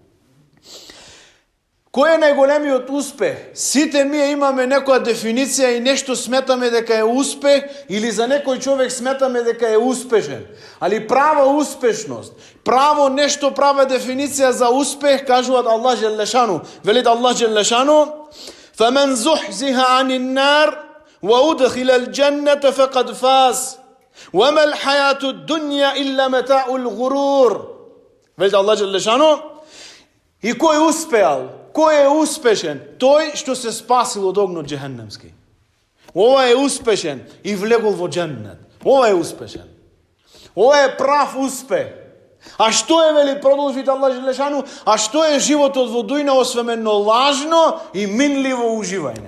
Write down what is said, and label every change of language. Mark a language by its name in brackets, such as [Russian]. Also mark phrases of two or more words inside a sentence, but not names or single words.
[Macedonian] Кој е најголемиот успех? Сите ние имаме некоја дефиниција и нешто сметаме дека е успех или за некој човек сметаме дека е успешен. Али права успешност, право нешто, права дефиниција за успех кажуваат Аллах [Arabic] جل شأنه. Велит الله جل شأنه: "فمن زحزح عن النار وأدخل الجنة فقد فاز وما الحياة الدنيا إلا متاع الغرور." [Macedonian] Велите Аллах [Arabic] جل شأنه. [Macedonian] И кој успеал, кој е успешен? Тој што се спасил од огнот џехенемски. Ова е успешен и влегол во џеннет. Ова е успешен. Ова е прав успех. А што е, вели, продолжите Аллах [Arabic] جل شأنه, [Macedonian] а што е животот во дујна освен лажно и минливо уживање?